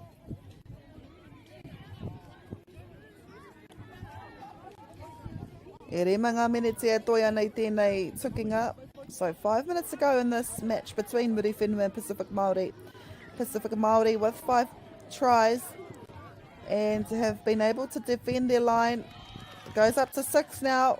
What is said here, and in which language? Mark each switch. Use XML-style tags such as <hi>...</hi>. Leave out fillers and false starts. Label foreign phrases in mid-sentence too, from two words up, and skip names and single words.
<mi>E rima ngā meneti e toia nei tēnei tukinga.</mi> <en>So 5 minutes to go in this match between Muri Whenua and Pacific Māori. Pacific Māori with 5 tries and have been able to defend their line. It goes up to 6 now.</en>